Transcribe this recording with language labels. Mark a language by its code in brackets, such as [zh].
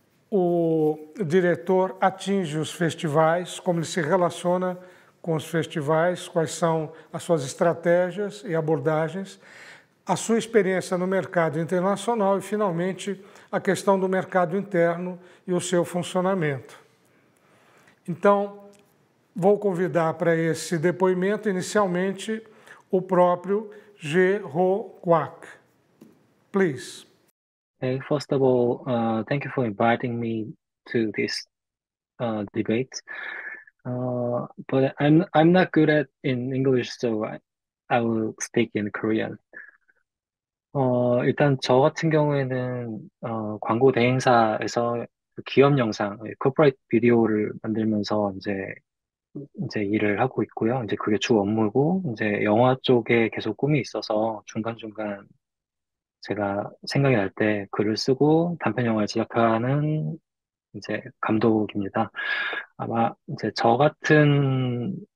[pt] o diretor atinge os festivais, como ele se relaciona com os festivais, quais são as suas estratégias e abordagens, a sua experiência no mercado internacional e, finalmente, a questão do mercado interno e o seu funcionamento. Então, vou convidar para esse depoimento, inicialmente, o próprio Choi Ho-kwak. [en] Please. Okay, first of all, thank you for inviting me to this debate. But I'm not good in English, so I will speak in Korean. [ko] 일단 저 같은 경우에는 광고 대행사에서 그 기업 영상, 코퍼레이트 비디오를 만들면서 이제 일을 하고 있고요. 이제 그게 주 업무고, 이제 영화 쪽에 계속 꿈이 있어서 중간중간 제가 생각이 날 때 글을 쓰고 단편 영화를 제작하는 이제 감독입니다. 아마 이제 저 같은